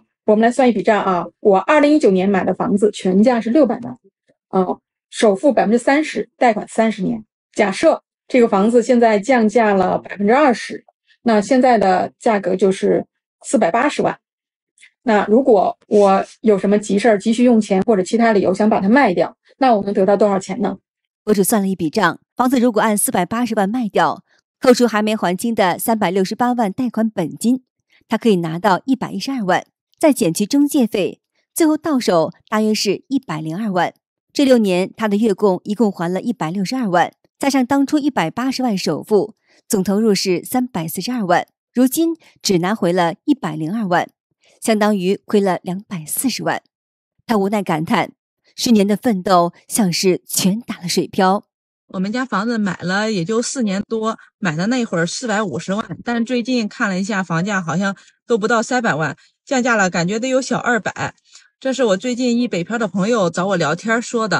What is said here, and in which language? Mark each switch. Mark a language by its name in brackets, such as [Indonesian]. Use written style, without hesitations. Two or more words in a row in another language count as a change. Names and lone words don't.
[Chinese] 我們來算一筆賬啊，我2019年買的房子全價是600萬，首付30%，貸款30年。假設這個房子現在降價了20%，那現在的價格就是480萬。那如果我有什麼急事兒、急需用錢或者其他理由想把它賣掉，那我能得到多少錢呢？博主算了一筆賬，房子如果按480萬賣掉，扣除還沒還清的368萬貸款本金，他可以拿到112萬，再減去中介費，最後到手大約是102萬。這6年他的月供一共還了162萬。加上當初180萬首付，總投入是342萬，如今只拿回了102萬，相當於虧了240萬。他無奈感嘆，10年的奮鬥像是全打了水漂。我們家房子買了也就4年多，買的那會兒450萬，但最近看了一下房價，好像都不到300萬，降價了，感覺得有小200。這是我最近一北漂的朋友找我聊天說的。